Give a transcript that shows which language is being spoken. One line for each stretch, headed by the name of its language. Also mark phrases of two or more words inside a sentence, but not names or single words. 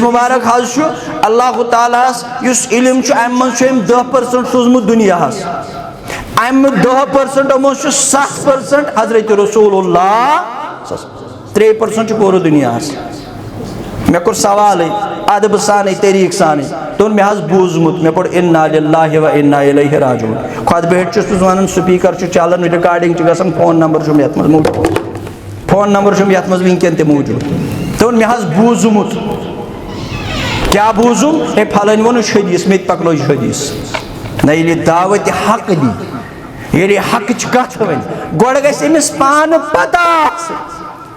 Kashmiri: مُبارک حظ چھُ اللہ تعالیٰ ہس یُس علم چھُ امہِ منٛز چھُ أمۍ 10% سوٗزمُت دُنیاہس امہِ 10% منٛز چھُ 7% حضرت رسول اللہ 3% چھُ پوٗرٕ دُنیاہس مےٚ کوٚر سوالٕے ادبہٕ سانٕے طریٖقہٕ سانٕے دوٚپُن مےٚ حظ بوٗزمُت مےٚ پوٚر
Arabic: اِنا لِلٰہِ و اِنا اِلَیہِ راجعوٗن
Kashmiri: خۄد بِہِتھ چھُس بہٕ ونان سُپیٖکر چھُ چلان رِکاڈِنٛگ چھِ گژھان
English: phone number
Kashmiri: چھُم یتھ منٛز موٗجوٗد
English: phone number
Kashmiri: چھُم یتھ منٛز وٕنکٮ۪ن تہِ موٗجوٗد دوٚپُن مےٚ حظ بوٗزمُت کیاہ بوٗزُم ہے پھلٲنۍ ووٚنُن حدیٖث مےٚ تہِ پکلٲوۍ حدیٖث نہ ییٚلہِ دعوتِ حق دی ییٚلہِ حقٕچ کتھ وَنہِ گۄڈٕ گژھِ أمِس پانہٕ پتہ آسٕنۍ